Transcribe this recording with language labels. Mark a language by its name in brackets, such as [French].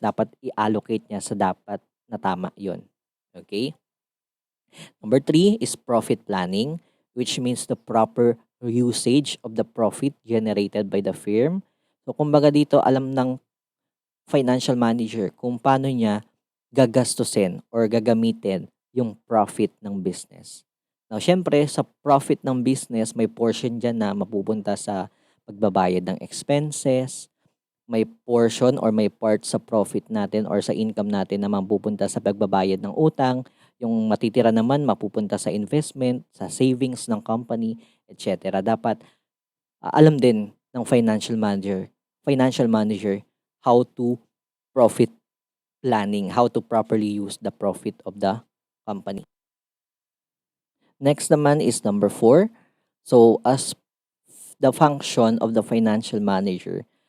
[Filipino] Dapat i-allocate niya sa dapat na tama yon. Okay? [English] Number 3 is profit planning, which means the proper usage of the profit generated by the firm. [Filipino] So, kumbaga dito, alam ng financial manager kung paano niya gagastusin or gagamitin yung profit ng business. Now, syempre, sa profit ng business, may portion dyan na mapupunta sa pagbabayad ng expenses, may portion or may part sa profit natin or sa income natin na mapupunta sa pagbabayad ng utang, yung matitira naman mapupunta sa investment, sa savings ng company, etc. Dapat alam din ng [English] financial manager how to profit planning, how to properly use the profit of the company. Next naman is number 4. So as the function of the financial manager.